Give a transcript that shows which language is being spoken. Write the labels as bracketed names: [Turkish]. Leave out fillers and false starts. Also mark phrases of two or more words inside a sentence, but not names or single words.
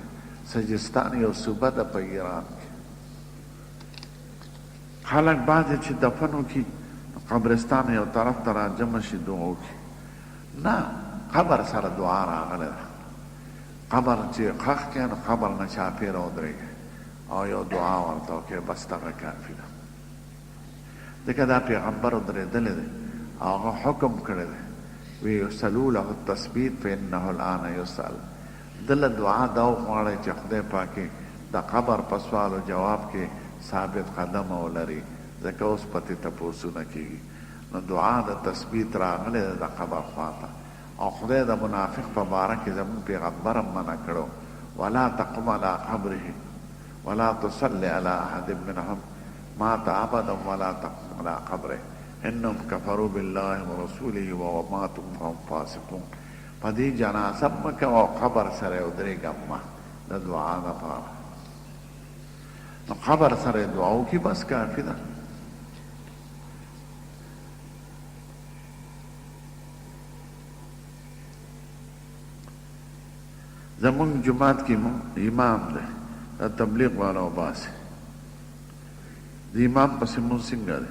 [Pashto] سجستان یو صوبه ده په ایران کې. خلک بعضې چې دفن وکړي قبرستان یو طرف ته راجمع شي دعا وکړي، نه، قبر سره دعا راغلی ده. قبر چې خښ کړي نو قبر نه چاپېره ودرېږي او یو دعا ورته وکړي، بس دغه کافي ده. ځکه دا پیغمبر ودرېدلی دی او هغه حکم کړی دی، وی [Arabic] یسألو له التثبیت فانه الآن یسأل. [Pashto] دله دعا دا وغواړئ چې خدای پاکې د قبر په سوال و جواب کې ثابت قدم ولري، ځکه اوس پتې تپوسونه کېږي. نو دعا د تثبیت راغلی ده د قبر خواته. او خدای د منافق په باره کې زموږ پیغمبر هم منع کړو، [Arabic] ولا تقم علی قبره ولا تصلی علی احد منهم مات ابدا ولا تقم علی قبره انهم کفروا بالله ورسوله وماتوا وهم فاسقون. [Pashto] په دې جنازه مه کوه او قبر سره ودرېږه مه، د دعا دپاره. نو قبر سره دعا وکړي بس کافي ده. زمونږ جماعت کې امام دی، دا تبلیغ والا وباسي، د امام پسې مونځ څنګه دی؟